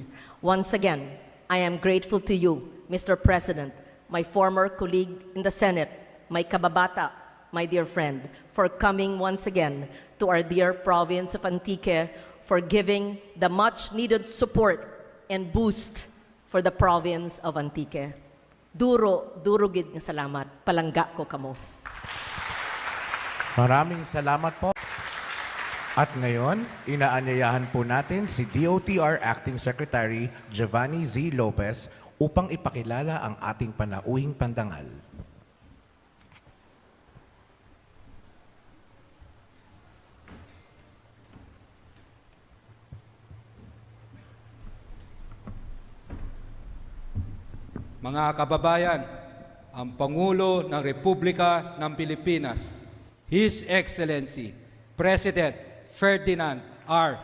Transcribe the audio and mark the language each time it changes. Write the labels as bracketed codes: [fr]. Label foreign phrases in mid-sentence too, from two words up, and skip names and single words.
[en] Once again, I am grateful to you, Mr. President, my former colleague in the Senate, my kababata, my dear friend, for coming once again to our dear province of Antique, for giving the much-needed support and boost for the province of Antique. [hil] Duro gid nga salamat. Palangga ko kamo. [tl] Maraming salamat po. At ngayon, inaanyayahan po natin si DOTR Acting Secretary Giovanni Z. Lopez upang ipakilala ang ating panauhing pandangal. Mga kababayan, ang Pangulo ng Republika ng Pilipinas, [en] His Excellency, President Ferdinand R.